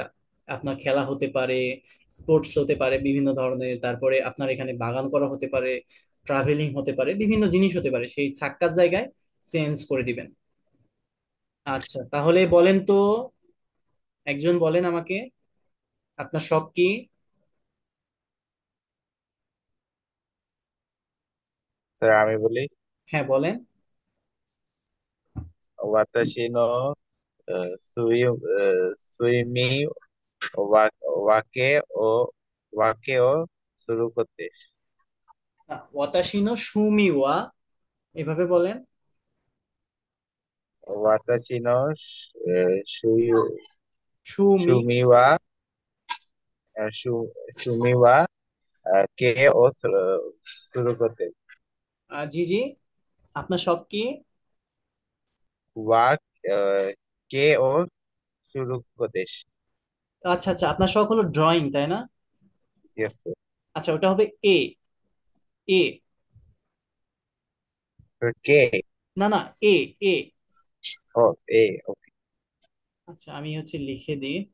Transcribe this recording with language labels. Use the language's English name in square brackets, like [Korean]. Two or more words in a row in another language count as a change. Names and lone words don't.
[Bangla] আপনার খেলা হতে পারে, স্পোর্টস হতে পারে বিভিন্ন ধরনের, তারপরে আপনার এখানে বাগান করা হতে পারে, ট্রাভেলিং হতে পারে, বিভিন্ন জিনিস হতে পারে, সেই সাক্কার জায়গায় চেঞ্জ করে দিবেন। আচ্ছা, তাহলে বলেন তো, একজন বলেন আমাকে, আপনার শখ কি? স্যার আমি বলি, হ্যাঁ বলেন। [Japanese] 私の睡眠わけをすることです。私の趣味は, [Bangla] এভাবে বলেন। [Japanese] সুমি। 私の趣味は、趣味は、けをすることです。 [Bangla] জি জি, আপনার শখ কি? [Japanese] わ、けをすることです。 [Bangla] আচ্ছা আচ্ছা, আপনার শখ হলো ড্রয়িং, তাই না? [English] Yes, sir. [Bangla] আচ্ছা, ওটা হবে এ। এ। [English] Okay. [Bangla] না না, এ। এ। [English] Oh, A. Okay. [Bangla] আচ্ছা, আমি হচ্ছে লিখে দিই।